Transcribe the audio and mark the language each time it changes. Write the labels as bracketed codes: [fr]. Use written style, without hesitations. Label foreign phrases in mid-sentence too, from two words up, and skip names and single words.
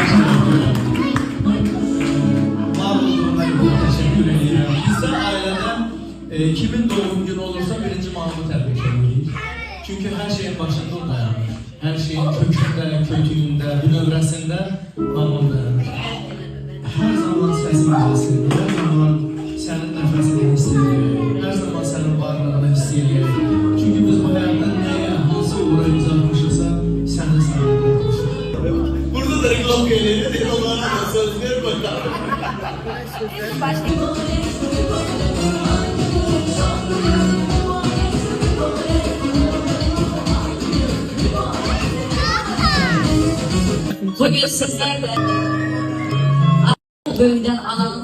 [tr] Var olduğuna göre teşekkür ediyorum. Bizde ailede kimin doğum günü olursa birinci Mahmut tebrik ediyoruz. Çünkü her şeyin başında o dayanır. Her şeyin kökünde, kötüğünde, bünövrəsində Mahmut dayanır. [az] Her zaman səsin gəlsin, hər zaman sənin nəfəsini hiss edirik, hər zaman sənin varlığını hiss edirik. Çünki biz bu həyatda nəyə, hansı uğra imza atmışıqsa, sənin sayında atmışıq. [tr] Burada da reklam geliyor, onlara da söz ver bakalım. Bugün sizlerle böyüden ananın